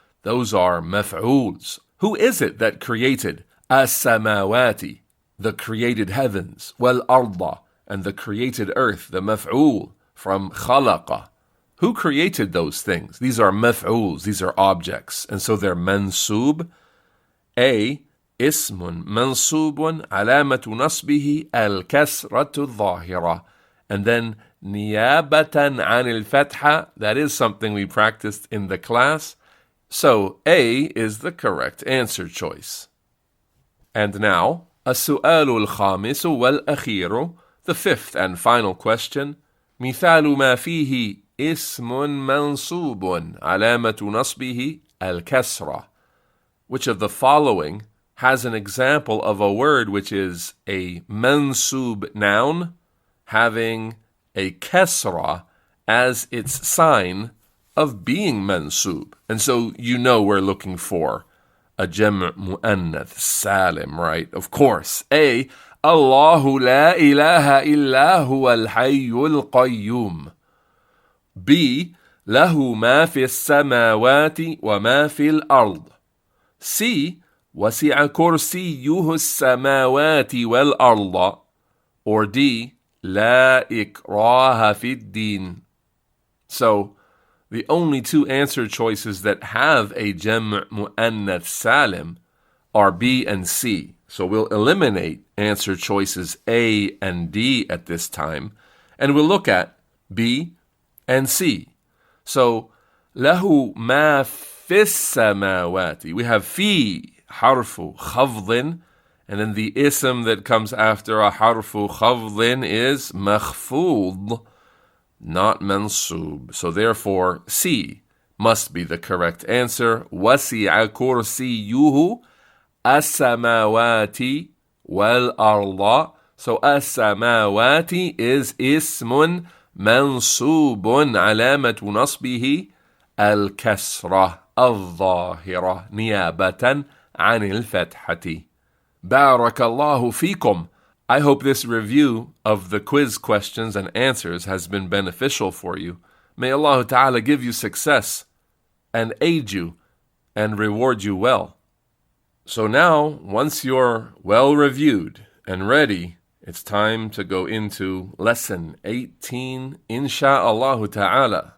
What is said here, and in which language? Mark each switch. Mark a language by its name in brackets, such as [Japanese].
[English] Those are maf'ools. Who is it that created as-samawati, the created heavens, wal arda, and the created earth, the maf'ool from khalaqa? Who created those things? These are maf'ools, these are objects, and so they're mansub. A. [Arabic] اسم منصوب علامة نصبه الكسرة الظاهرة. [English] And then [Arabic] نيابة عن الفتحة. [English] That is something we practiced in the class. So A is the correct answer choice. And now, [Arabic] السؤال الخامس والأخير, [English] the fifth and final question. [Arabic] مثال ما فيه اسم منصوب علامة نصبه الكسرة. [English] Which of the following has an example of a word which is a mansub noun having a kasra as its sign of being mansub? And so you know we're looking for a jam' mu'annath salim, right? Of course. [Arabic] A. Allahu la ilaha illa huwa al-hayyul qayyum. B. Lahu ma fi as-samawati wa ma fi al-ard. C. وسع كرسيه السماوات والأرض. Or D. لا إكراه في الدين. [English] So, the only two answer choices that have a jam' mu'annath salim are B and C. So we'll eliminate answer choices A and D at this time, and we'll look at B and C. So, [Arabic] له ما في السماوات. [English] We have [Arabic] في حرف خفض, [English] and then the ism that comes after a حرف خفض is مخفوض, not mansub. So therefore, C must be the correct answer. [Arabic] وسع كرسيه السماوات والأرض. So السماوات is اسم منصوب علامة نصبه الكسرة الظاهرة نيابة عن الفتحة. بارك الله فيكم. [English] I hope this review of the quiz questions and answers has been beneficial for you. May Allah Ta'ala give you success and aid you and reward you well. So now, once you're well reviewed and ready, it's time to go into lesson 18, insha'Allah ta'ala.